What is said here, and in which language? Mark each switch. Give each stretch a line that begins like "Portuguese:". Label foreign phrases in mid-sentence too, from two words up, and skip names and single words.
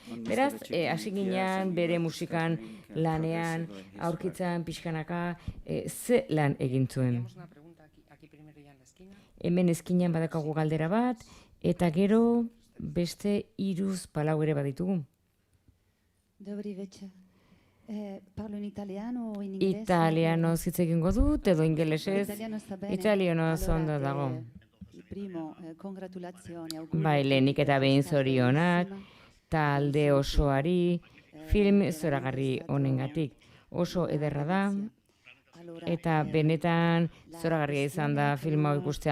Basque: Beraz, hasi ginen bere musikan lanean, aurkitzen pixkanaka, ze lan egin zuen. Hemen eskinan badakagu galdera bat, eta gero beste 3 palau ere baditugu.
Croatian: Dobri večer.
Italian: Parlo in italiano o in inglese?
Basque: Italiano hitz egingo dut, edo ingelesez. Italiano ondo dago. Bai, lehenik eta behin zorionak, talde osoari, film zoragarri honengatik. Oso ederra da, eta benetan zoragarria izan da film hau ikustea.